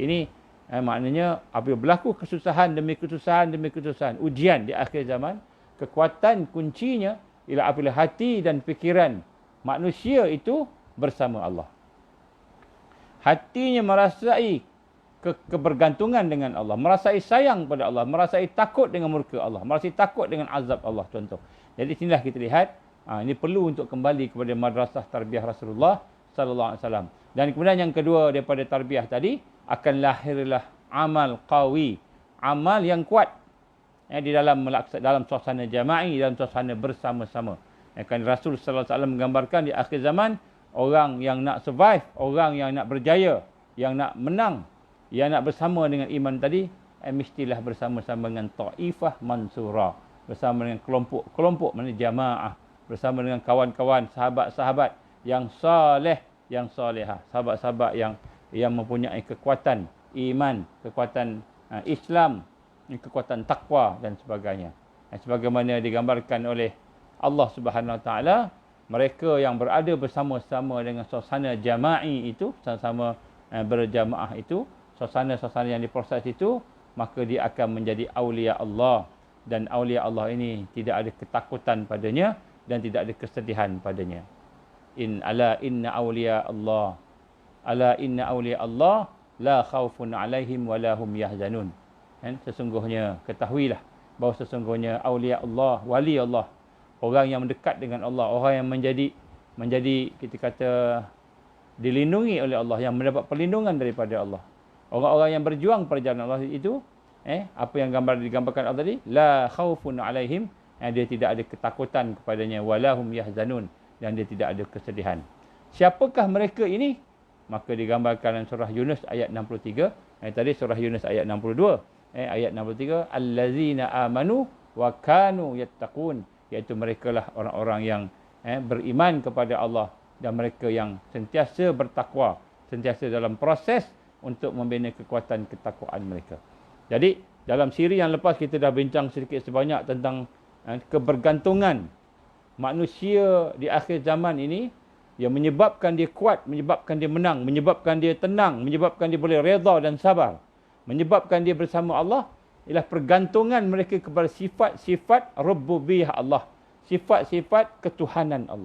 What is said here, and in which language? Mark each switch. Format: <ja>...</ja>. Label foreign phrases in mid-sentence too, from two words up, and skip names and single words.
<ms>Ini maknanya apabila berlaku kesusahan demi kesusahan demi kesusahan, ujian di akhir zaman, kekuatan kuncinya ialah apabila hati dan fikiran manusia itu bersama Allah. Hatinya merasai kebergantungan dengan Allah, merasai sayang pada Allah, merasai takut dengan murka Allah, merasai takut dengan azab Allah, contoh. Jadi sinilah kita lihat, ini perlu untuk kembali kepada madrasah tarbiyah Rasulullah</ms> <ar>صلى الله عليه وسلم.</ar> <ms>Dan kemudian yang kedua daripada tarbiyah tadi, akan lahirlah</ms> <ar>عمل قوي,</ar> <ms>amal yang kuat di dalam suasana jama'i, dalam suasana bersama-sama. Kan Rasul</ms> <ar>صلى الله عليه وسلم</ar> <ms>menggambarkan di akhir zaman, orang yang nak survive, orang yang nak berjaya, yang nak menang, yang nak bersama dengan iman tadi, mestilah bersama-sama dengan</ms> <ar>طائفة منصورة,</ar> <ms>bersama dengan kelompok-kelompok, maknanya jamaah, bersama dengan kawan-kawan, sahabat-sahabat yang saleh, yang salihah, sahabat-sahabat yang mempunyai kekuatan iman, kekuatan Islam, kekuatan takwa dan sebagainya. Sebagaimana digambarkan oleh Allah</ms> <ar>سبحانه وتعالى,</ar> <ms>mereka yang berada bersama-sama dengan suasana jama'i itu, sama-sama berjamaah itu, suasana-suasana yang diproses itu, maka dia akan menjadi</ms> <ar>أولياء الله.</ar> <ms>Dan</ms> <ar>أولياء الله</ar> <ms>ini tidak ada ketakutan padanya dan tidak ada kesedihan padanya.</ms> <ar>ألا إن أولياء الله لا خوف عليهم ولا هم يحزنون.</ar> <ms>Sesungguhnya, ketahuilah bahawa sesungguhnya</ms> <ar>أولياء الله, ولي الله,</ar> <ms>orang yang mendekat dengan Allah, orang yang menjadi kita kata dilindungi oleh Allah, yang mendapat perlindungan daripada Allah. Orang-orang yang berjuang perjalanan Allah itu, apa yang digambarkan Allah tadi,</ms> <ar>لا خوف عليهم,</ar> <ms>dia tidak ada ketakutan kepadanya,</ms> <ar>ولا هم يحزنون,</ar> <ms>dan dia tidak ada kesedihan. Siapakah mereka ini? Maka digambarkan dalam surah Yunus ayat 63, tadi surah Yunus ayat 62, ayat 63,</ms> <ar>الذين آمنوا وكانوا يتقون,</ar> <ms>iaitu merekalah orang-orang yang beriman kepada Allah dan mereka yang sentiasa bertakwa, sentiasa dalam proses untuk membina kekuatan ketakwaan mereka. Jadi dalam siri yang lepas kita dah bincang sedikit sebanyak tentang kebergantungan manusia di akhir zaman ini yang menyebabkan dia kuat, menyebabkan dia menang, menyebabkan dia tenang, menyebabkan dia boleh redha dan sabar, menyebabkan dia bersama Allah, ialah pergantungan mereka kepada sifat-sifat rububiyah Allah, sifat-sifat ketuhanan Allah.</ms>